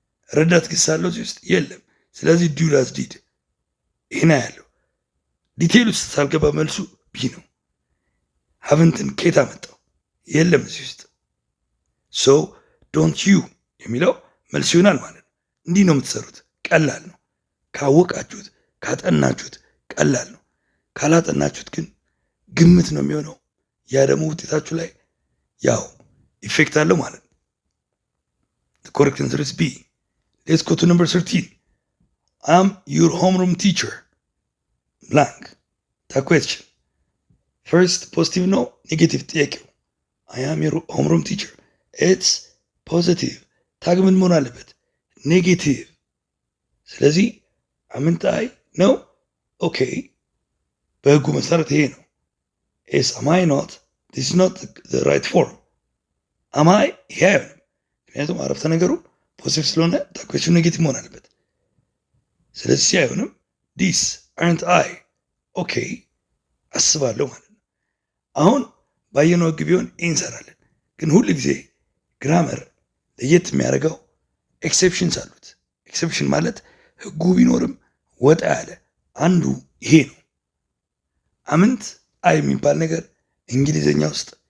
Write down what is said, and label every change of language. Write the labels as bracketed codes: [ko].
[am] ረዳት ግስ አለው እዚህ ውስጥ የለም። ስለዚህ ዱ ዳዝ ዲድ ይህን ያለው ዲቴይል ውስጥ ሳልገባ መልሱ ቢ ነው። ሀቭንትን ኬታ መጣው የለም እዚህ ውስጥ። ሶ ዶንት ዩ የሚለው መልስ ይሆናል ማለት ነው። እንዲህ ነው የምትሰሩት። ቀላል ነው። ካወቃችሁት ካጠናችሁት ቀላል ነው። ካላጠናችሁት ግን ግምት ነው የሚሆነው። ያ ደግሞ ውጤታችሁ ላይ ያው ኢፌክት አለው ማለት ነው። [en] The correct answer is B. Let's go to number 13. I'm your homeroom teacher. Blank. The question. First, positive no, negative ጥያቄው I am your homeroom teacher. It's positive. [am] ታግ ምን መሆን አለበት? ኔጌቲቭ። ስለዚህ አምንታይ ነው። ኦኬ በህጉ መሰረት ይሄ ነው። ኤስ አማይ ኖት ዲስ ኖት [en] the right form. [am] አማይ ይሄ አይሆንም። ምክንያቱም አረፍተ ነገሩ ፖዚቲቭ ስለሆነ ታኩዌሽኑ ኔጌቲቭ መሆን አለበት። ስለዚህ ሲ አይሆንም። ዲስ አርንት አይ ኦኬ አስባለሁ ማለት ነው። አሁን ባየነው ህግ ቢሆን እንሰራለን። ግን ሁል ጊዜ ግራመር ለየት የሚያደርገው ኤክሴፕሽንስ አሉት። ኤክሴፕሽን ማለት ህጉ ቢኖርም ወጣ ያለ አንዱ ይሄ ነው። አምንት አይ የሚባል ነገር እንግሊዝኛ ውስጥ